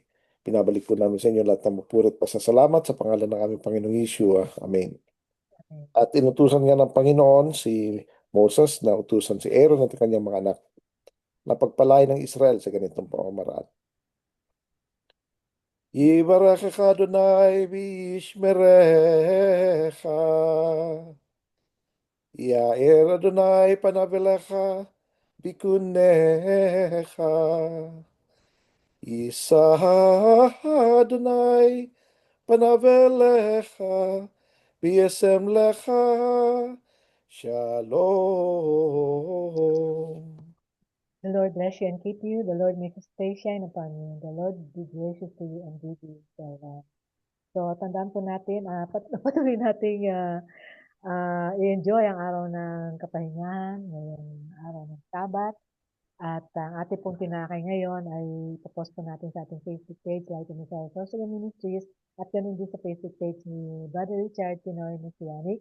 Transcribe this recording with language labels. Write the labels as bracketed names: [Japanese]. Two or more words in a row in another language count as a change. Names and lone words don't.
[Filipino] Pinabalik po namin sa inyo lahat ng mapurit pasasalamat sa pangalan ng aming Panginoong Yeshua. Amen. Okay. At inutusan nga ng Panginoon si Moses na utusan si Aaron at kanyang mga anak na pagpalain ng Israel sa ganitong pamamaraan. [Hebrew] יברכך אדוני וישמרך. יאר אדוני פניו אליך ויחונך. ישא אדוני פניו אליך וישם לך. Shalom. [English] The Lord bless you and keep you. The Lord make his face shine upon you. The Lord be gracious to you and give you favor. [Filipino] So, tandaan po natin, patuloy nating i-enjoy ang araw ng kapahingahan, ngayong araw ng Sabat. At ang ating pong tinakay ngayon ay ipopost po natin sa ating Facebook page, Light in Israel Social Ministries, at ganun din sa Facebook page ni Brother Richard Pinoy Messianic.